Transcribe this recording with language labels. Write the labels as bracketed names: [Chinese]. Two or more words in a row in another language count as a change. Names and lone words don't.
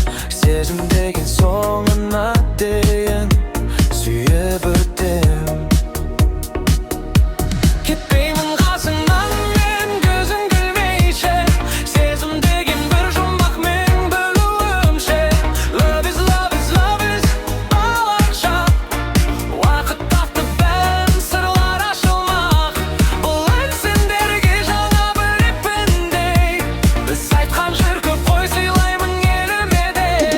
[Kazakh] Сезім деген соңына дейін сүйіп өтем. Кетпеймін қасыңнан мен көзің күлмейше. Сезім деген бір жұмбақ мен білуімше. [English] Love is, love is, love is балақша. [Kazakh] Уақыт тапты бәрін сырлар ашылмақ. Бұл ән сендерге жаңа бір екпіндей. Біз айтқан жыр көп қой, сыйлаймын еліме де.